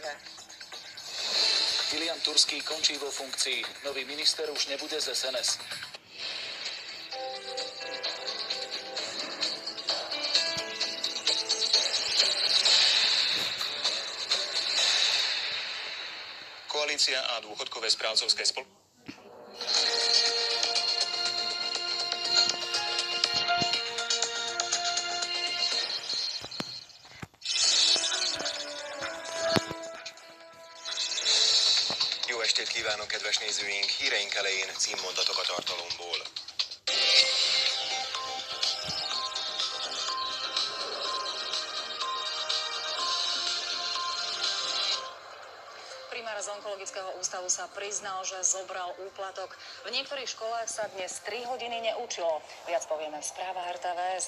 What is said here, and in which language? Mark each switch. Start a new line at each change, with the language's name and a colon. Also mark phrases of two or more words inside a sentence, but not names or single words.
Slovak: Ilian Turský končí vo funkcii. Nový minister už nebude z SNS. Koalícia a dôchodkové správcovské
Hungarian: Jó estét kívánok, kedves nézőink! Híreink elején címmondatokat a tartalomból.
Slovak: Primár z onkologického ústavu sa priznal, že zobral úplatok. V niektorých školách sa dnes 3 hodiny neučilo. Viac povieme v správach RTVS.